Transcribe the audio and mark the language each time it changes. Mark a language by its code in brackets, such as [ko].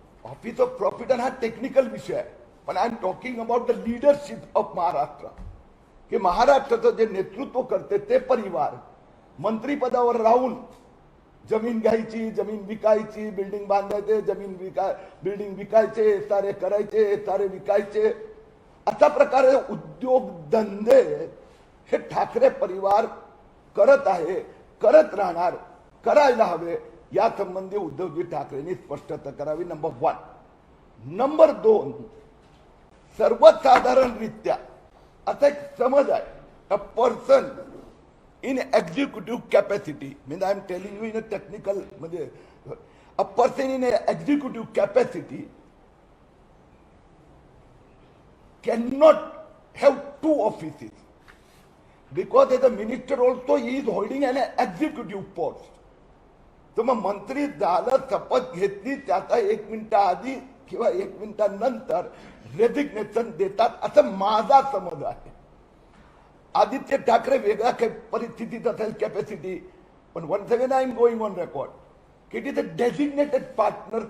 [mr] Office of profit हा technical विषय आहे, पण [en] I am talking about the leadership of Maharashtra, [mr] की महाराष्ट्राचं जे नेतृत्व करते ते परिवार मंत्रीपदावर राहून जमीन घ्यायची, जमीन विकायची, बिल्डिंग बांधायचे, बिल्डिंग विकायचे, सारे करायचे, सारे विकायचे, अशा प्रकारे उद्योगधंदे हे ठाकरे परिवार करत आहे, करत राहणार, करायला हवे। या संबंधी उद्धवजी ठाकरेंनी स्पष्टता करावी, नंबर 1। नंबर 2, सर्वसाधारणरित्या असा एक समज आहे, [en] A person in executive capacity, means I am telling you in a technical, a person in a executive capacity cannot have 2 offices, because as a minister also he is holding an executive post. [mr] तर मग मंत्री झालं, शपथ घेतली, त्याचा 1 मिनिटा आधी किंवा 1 मिनिटानंतर रेजिग्नेशन देतात, असं माझा समज आहे। [en] Aditya Thackeray [mr] वेगळ्या परिस्थितीत असेल, [en] Capacity, पण once again I am going on record की it is a designated partner.